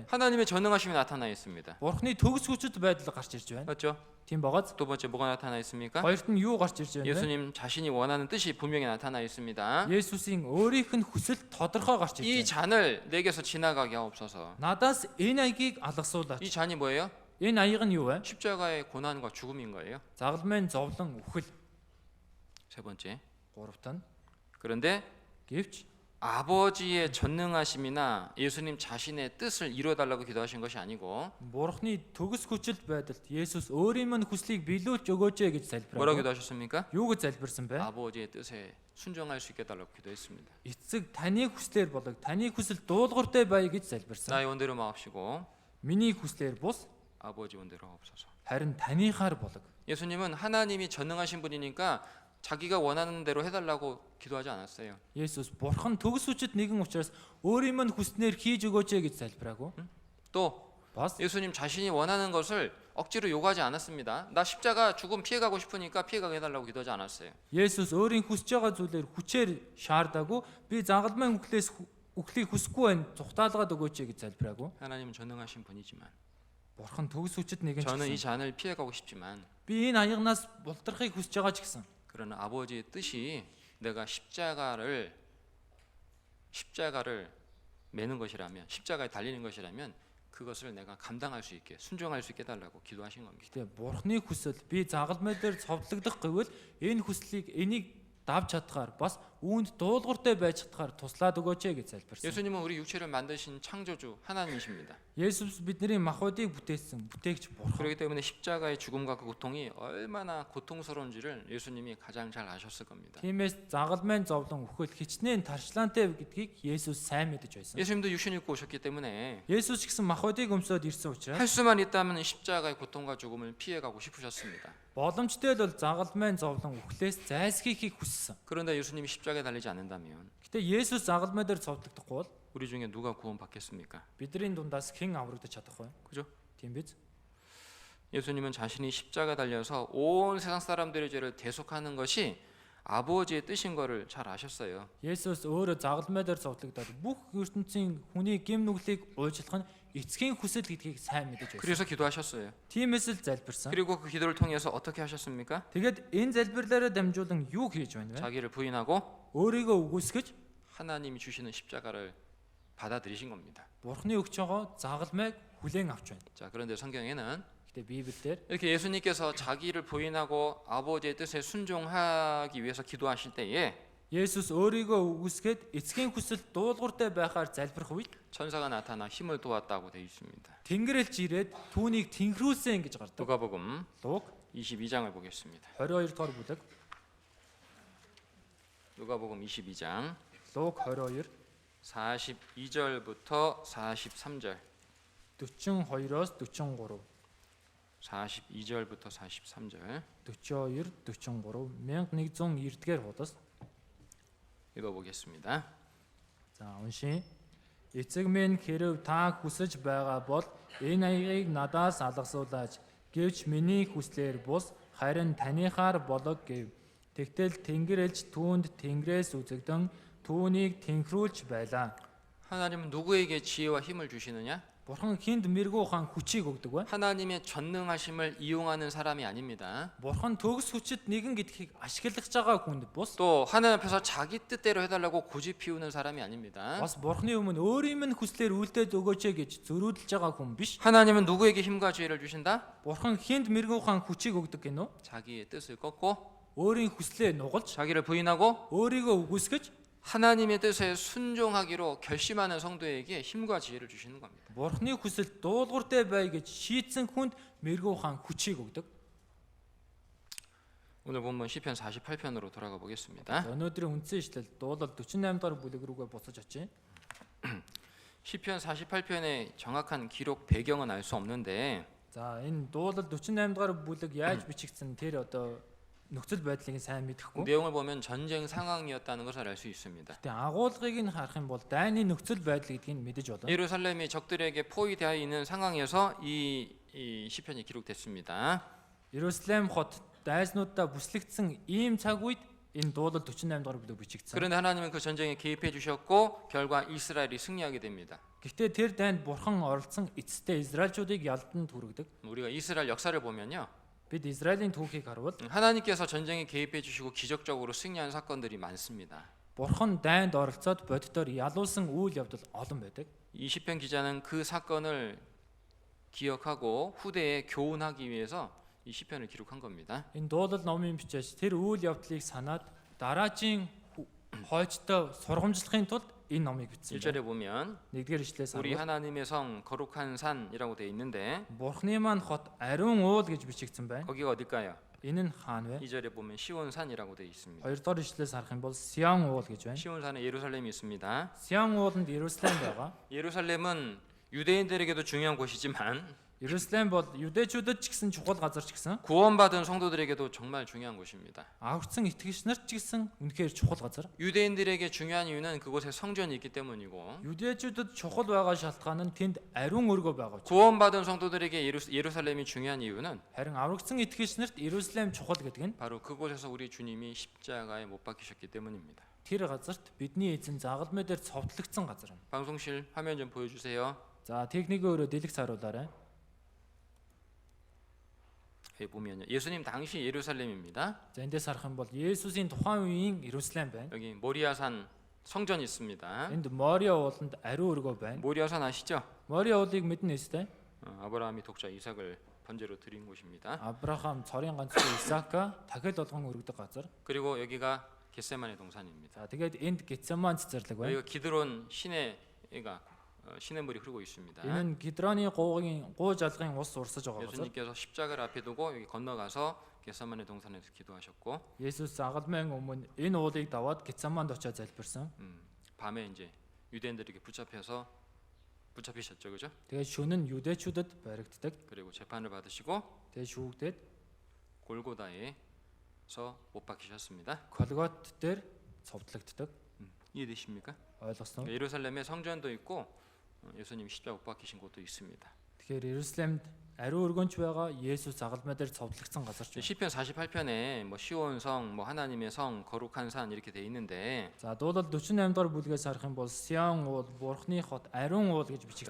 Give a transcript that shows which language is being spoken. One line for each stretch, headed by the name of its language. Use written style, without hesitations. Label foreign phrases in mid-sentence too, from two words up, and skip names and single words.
Korean: 하나님의 전능하심이 나타나 있습니다.
Mongolian: Бурхны төгс хүчит байдал гарч ирж байна.
Korean: 맞죠?
Mongolian: Тийм байгааз
Korean: 두 번째 뭐가 나타나 있습니까?
Mongolian: хоёрт нь юу гарч ирж байна вэ?
Korean: 예수님 자신이 원하는 뜻이 분명히 나타나 있습니다.
Mongolian: Есүсийн өөрийнх нь хүсэл тодорхой гарч
Korean: 이
Mongolian: ирж байна.
Korean: 잔을 내게서 지나가게 하옵소서.
Mongolian: Надаас энэ аягийг алгасуулаач.
Korean: 이 잔이 뭐예요?
Mongolian: Энэ аяг нь юу вэ?
Korean: 십자가의 고난과 죽음인 거예요.
Mongolian: Загалмайн зовлон үхэл.
Korean: 세 번째.
Mongolian: Гуравт нь
Korean: 그런데
Mongolian: гэвч
Korean: 아버지의 전능하심이나 예수님 자신의 뜻을 이루어달라고 기도하신 것이 아니고
Mongolian: Бурхны төгс хүчилт байдалд Есүс өөрийн мань хүслийг биелүүлж өгөөч гэж
Korean: 뭐라고
Mongolian: залбирав.
Korean: 기도하셨습니까?
Mongolian: Юу гэж залбирсан бэ?
Korean: 아버지의 뜻에 순종할 수 있게 해달라고 기도했습니다.
Mongolian: Эцэг таны хүслээр болог таны хүсэл дуулууртай бай гэж залбирсан.
Korean: 나의 원대로 마옵시고
Mongolian: Миний хүслээр бус
Korean: 아버지 원대로 하옵소서.
Mongolian: харин таныхаар болог.
Korean: 예수님은 하나님이 전능하신 분이니까 자기가 원하는 대로 해달라고 기도하지 않았어요.
Mongolian: Есүс Бурхан төгс хүчит нэгэн учраас өөрийн мань хүснээр хийж өгөөч гэж залбираагүй.
Korean: 또
Mongolian: Бас
Korean: 예수님 자신이 원하는 것을 억지로 요구하지 않았습니다. 나 십자가 죽음 피해가고 싶으니까 피해가게 해달라고 기도하지 않았어요.
Mongolian: Есүс өөрийн хүсэж байгаа зүйлээр хүчээр шаардаагүй. Би загалмайн үхлийг хүсэхгүй байна. Цухтаалгаад өгөөч гэж залбираагүй.
Korean: 하나님은 전능하신 분이지만
Mongolian: Бурхан төгс хүчит нэгэн ч
Korean: 저는 이
Mongolian: гэсэн.
Korean: 잔을 피해가고 싶지만
Mongolian: Би энэ аягнаас бултрахыг хүсэж байгаа ч гэсэн.
Korean: 그러나 아버지의 뜻이 내가 십자가를 매는 것이라면 십자가에 달리는 것이라면 그것을 내가 감당할 수 있게 순종할 수 있게 해달라고 기도하신 겁니다.
Mongolian: Гэтэ Бурханы хүсэл би загалмай дээр цовдлогдох гэвэл энэ хүслийг энийг давж чадхаар бас үүнд дуулууртай байж чадхаар туслаад өгөөч гэж залбирсан.
Korean: 예수님은 우리 육체를 만드신 창조주 하나님이십니다.
Mongolian: Есүс бидний махбодыг бүтээсэн бүтээгч Бурхан.
Korean: 그렇기 때문에 십자가의 죽음과 그 고통이 얼마나 고통스러운지를 예수님이 가장 잘 아셨을 겁니다.
Mongolian: Тиймээс загалмайн зовлон үхэл хичнээн тарчлаантай гэдгийг Есүс сайн мэдэж байсан.
Korean: 예수님도 육신 입고 오셨기 때문에
Mongolian: Есүс ч гэсэн махбодыг өмсөд ирсэн учраас
Korean: 할 수만 있다면 십자가의 고통과 죽음을 피해가고 싶으셨습니다.
Mongolian: боломжтой л бол загалмайн зовлон үхлээс зайлсхийхийг хүссэн.
Korean: 그런데 예수님이 십자가에 달리지 않는다면
Mongolian: Гэтэ Есүс загалмай дээр цовдлогдохгүй бол
Korean: 우리 중에 누가 구원받겠습니까?
Mongolian: бидний дундаас хэн аврагдаж чадах вэ?
Korean: 그죠?
Mongolian: Тийм биз?
Korean: 예수님은 자신이 십자가 달려서 온 세상 사람들의 죄를 대속하는 것이 아버지의 뜻인 것을 잘 아셨어요.
Mongolian: Есүс өөрөө загалмай дээр цовдлогдоод бүх ертөнцийн хүний гэм нүглийг уучлах нь эцгийн хүсэл гэдгийг сайн мэдэж байсан.
Korean: 그래서 기도하셨어요.
Mongolian: Тиймээс л залбирсан.
Korean: 그리고 그 기도를 통해서 어떻게 하셨습니까?
Mongolian: Тэгээд энэ залбирлаараа дамжуулан юу хийж байна вэ?
Korean: 자기를 부인하고
Mongolian: Өөрийгөө үгүйсгэж
Korean: 하나님이 주시는 십자가를 받아들이신 겁니다.
Mongolian: Бурхны өгч байгаа загалмайг хүлээн авч байна.
Korean: 자, 그런데 성경에는
Mongolian: Гэтэ Библиэлд
Korean: 이렇게 예수님께서 자기를 부인하고 아버지의 뜻에 순종하기 위해서 기도하실 때에
Mongolian: Есүс өөрийгөө үгүйсгээд эцгийн хүсэл дуулууртай байхаар залбирх үед
Korean: 천사가 나타나 힘을 도왔다고 되어 있습니다.
Mongolian: Тэнгэрэлж ирээд түүнийг тэнхрүүлсэн гэж гардаг.
Korean: 누가복음
Mongolian: Луг
Korean: 22장을 보겠습니다.
Mongolian: 22 дугаар бүлэг.
Korean: 누가복음 22장
Mongolian: Луг 22
Korean: 42절부터 43절.
Mongolian: 42-оос 43,
Korean: 42절부터 43절
Mongolian: 42, 43, 1190-р хуудас.
Korean: 읽어보겠습니다.
Mongolian: За уншия. Эцэг минь хэрв та хүсэж байгаа бол энэ аягийг надаас алгасуулаач. Гэвч миний хүслээр бус харин таныхаар болог гэв. Тэгтэл Тэнгэр элч түүнд Тэнгэрээс үзэгдэн түүнийг тэнхрүүлж байлаа.
Korean: 하나님은 누구에게 지혜와 힘을 주시느냐?
Mongolian: Бурхан хинд мэрэгүү хаан хүчийг өгдөг вэ?
Korean: 하나님의 전능하심을 이용하는 사람이 아닙니다.
Mongolian: Бурхан төгс хүчит нэгэн гэдгийг ашиглаж байгаа хүнд бус.
Korean: 또 하나님 앞에서 자기 뜻대로 해달라고 고집 피우는 사람이 아닙니다.
Mongolian: Бас Бурханы өмнө өөрийн минь хүслээр үлдээд өгөөч гэж зөрүүлж байгаа хүн биш.
Korean: 하나님은 누구에게 힘과 지혜를 주신다?
Mongolian: Бурхан хинд мэрэгүү хаан хүчийг өгдөг гэнэ үү?
Korean: 자기의 뜻을 꺾고
Mongolian: өөрийн хүслээ нугалж,
Korean: 자기를 부인하고
Mongolian: өөрийгөө үгүйсгэж
Korean: 하나님의 뜻에 순종하기로 결심하는 성도에게 힘과 지혜를 주시는 겁니다.
Mongolian: Бурхны хүсэлд дуулууртай бай гэж шийдсэн хүнд мэрэгүү хаан хүчийг өгдөг.
Korean: 오늘 본문 시편 48편으로 돌아가 보겠습니다.
Mongolian: Өнөөдрийн үндсэн ишлэл дуулал 48 дахь бүлэг рүүгээ буцаж очие.
Korean: 시편 48편의 정확한 기록 배경은 알 수 없는데
Mongolian: За энэ дуулал 48 дахь бүлэг яаж бичигдсэн тэр одоо нөхцөл байдлыг сайн мэдэхгүй.
Korean: 내용을 보면 전쟁 상황이었다는 것을 알 수 있습니다.
Mongolian: Гэтэ агуулгыг нь харах юм бол дайны нөхцөл байдал гэдгийг мэдэж болно.
Korean: 예루살렘이 적들에게 포위되어 있는 상황에서 이 시편이 기록됐습니다.
Mongolian: Иерусалим хот дайснуудаа бүслэгдсэн ийм цаг үед энэ дуулал 48 дахь бүлэг бичигдсэн.
Korean: 그런데 하나님은 그 전쟁에 개입해 주셨고 결과 이스라엘이 승리하게 됩니다.
Mongolian: Гэхдээ тэр дайнд бурхан оролцсон эцэстээ Израильчуудыг ялдан түргдэг.
Korean: 우리가 이스라엘 역사를 보면요.
Mongolian: Бид Израилийн түүхийг харвал
Korean: 하나님께서 전쟁에 개입해 주시고 기적적으로 승리한 사건들이 많습니다.
Mongolian: бурхан дайнд оролцоод боддоор ялуулсан үйл явдал олон байдаг.
Korean: 이 시편 기자는 그 사건을 기억하고 후대에 교훈하기 위해서 이 시편을 기록한 겁니다.
Mongolian: Энэ дуулал номын бичээс тэр үйл явдлыг санаад дараачийн хойчтой сургамжлахын тулд энэ номыг бичсэн.
Korean: 1절에 보면
Mongolian: Нэгдүгээр ишлээс
Korean: 우리
Mongolian: харвал
Korean: 하나님의 성 거룩한 산이라고 되어 있는데
Mongolian: бурханы маань хот ариун уул гэж бичигдсэн байна.
Korean: 거기가 어딜까요?
Mongolian: Энэ нь хаана вэ?
Korean: 2절에 보면 시온산이라고 되어 있습니다.
Mongolian: Хоёрдугаар ишлээс харах юм бол Сион уул гэж байна.
Korean: 시온산에 예루살렘이 있습니다.
Mongolian: Сион ууланд Иерусалим байгаа.
Korean: 예루살렘은 유대인들에게도 중요한 곳이지만
Mongolian: Иерусалим бол юдэчүүдэд ч гэсэн чухал газар ч гэсэн
Korean: 구원받은 성도들에게도 정말 중요한 곳입니다.
Mongolian: аврагдсан итгэгч нарт ч гэсэн үнэхээр чухал газар.
Korean: 유대인들에게 중요한 이유는 그곳에 성전이 있기 때문이고
Mongolian: 유대чүүдэд чухал байгаа шалтгаан нь тэнд ариун өргөө байгаа учраас.
Korean: 구원받은 성도들에게 예루살렘이 중요한 이유는
Mongolian: Харин аврагдсан итгэгч нарт Иерусалим чухал гэдэг нь
Korean: 바로 그곳에서 우리 주님이 십자가에 못 박히셨기 때문입니다.
Mongolian: тэр газарт бидний эзэн загалмай дээр цовдлогдсон газар юм.
Korean: 방송실 화면 좀 보여주세요.
Mongolian: За техникээ өөрөө дэлгэц харуулаарай.
Korean: 여기 보면요. 예수님 당시 예루살렘입니다.
Mongolian: За эндээс харах юм бол Есүсийн тухайн үеийн Иерусалим байна.
Korean: 여기 모리아산 성전이 있습니다.
Mongolian: Энд Мориа ууланд ариун өргөө байна.
Korean: 모리아산 아시죠?
Mongolian: Мориа уулыг мэднэ үстэй.
Korean: 아브라함이 독자 이삭을 번제로 드린 곳입니다.
Mongolian: Авраам цорын ганцхан Исаака дахил болгон өргөдөг газар.
Korean: 그리고 여기가 겟세마네 동산입니다.
Mongolian: За тэгээд энд Гетсеман цэцэрлэг байна.
Korean: 여기가 기드론 시냇물이 흐르고 있습니다.
Mongolian: Энэ нь Гидроны гуу жалгын ус урсаж байгаа газар.
Korean: 예수님께서 십자가를 앞에 두고 여기 건너가서 겟세마네 동산에서 기도하셨고
Mongolian: Есүс загалмайн өмнө энэ уулыг даваад Гетсеманд очиж залбирсан.
Korean: 밤에 이제 유대인들에게 붙잡히셨죠, 그죠?
Mongolian: Тэгээд шөнө нь юдэчүүдэд баригддаг.
Korean: 그리고 재판을 받으시고
Mongolian: Тэгээд шүүгдээд
Korean: 골고다에서 못 박히셨습니다.
Mongolian: Колгот дээр цовдлогддог.
Korean: 이해되십니까?
Mongolian: Ойлгосноо.
Korean: 예루살렘에 성전도 있고 예수님이 십자가 못 박히신 곳도 있습니다.
Mongolian: Тэгэхээр Иерусалимд ариун өргөнч байгаа Есүс загалмай дээр цовдлогдсон газар ч.
Korean: 시편 48편에 뭐 시온성, 뭐 하나님의 성, 거룩한 산 이렇게 돼 있는데
Mongolian: За дуулал 48 дугаар бүлгээс харах юм бол Сион уул, Бурхны хот, ариун уул гэж бичигдсэн